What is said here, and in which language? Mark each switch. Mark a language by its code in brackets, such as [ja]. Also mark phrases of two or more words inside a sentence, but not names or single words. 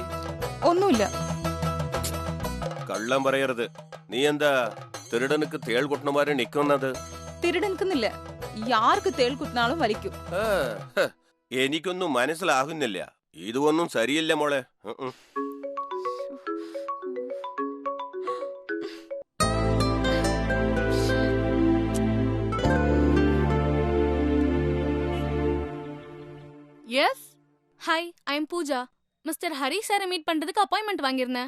[ml] ഒന്നുമില്ല. കള്ളം പറയരുത്. നീ എന്താ [ta] திருடனுக்கு தேள் குட்டினமாரி [ml] நிക്കുന്നത്? [ta] திருடனுக்குന്നില്ല, யாருக்கு தேள் குத்தினாலும் வலிக்கும். [ml] എനിക്കൊന്നും മനസ്സിലാകുന്നില്ല. ഇതൊന്നും ശരിയല്ല മോളെ. [en] Yes, hi, I am Pooja. [ta] மிஸ்டர் ஹரி சாரை மீட் பண்றதுக்கு அப்பாயின்மெண்ட் வாங்கியிருந்தேன்.